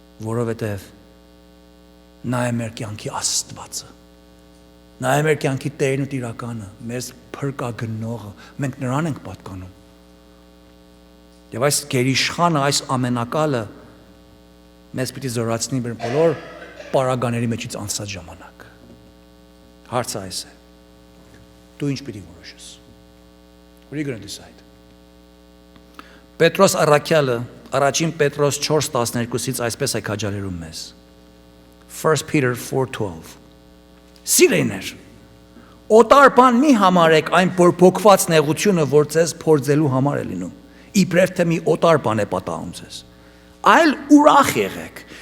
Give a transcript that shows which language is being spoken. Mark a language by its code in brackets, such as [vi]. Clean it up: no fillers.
[hy] որովհետեւ նա է մեր կյանքի Աստվածը, նա է մեր կյանքի Տերն ու Տիրականը, մեզ փրկագնողը, մենք նրան ենք պատկանում։ Եվ այս գերիշխանը, այս ամենակալը մեզ պիտի զորացնի մեր բոլոր պարագաների մեջից անցած ժամանակ։ Հարցը այս է. դու ինչ պիտի որոշես։ [en] What are you going to decide? [hy] Պետրոս առաքյալը առաջին Պետրոս 4:12-ից այսպես է քաջալերում մեզ։ [en] 1 Peter 4:12 [hy] Սիրելիներ, օտար բան մի համարեք այն բորբոքված նեղությունը, որ ձեզ փորձելու համար է լինում, իբրև թե մի օտար բան է պատահում ձեզ, այլ ուրախ եղեք,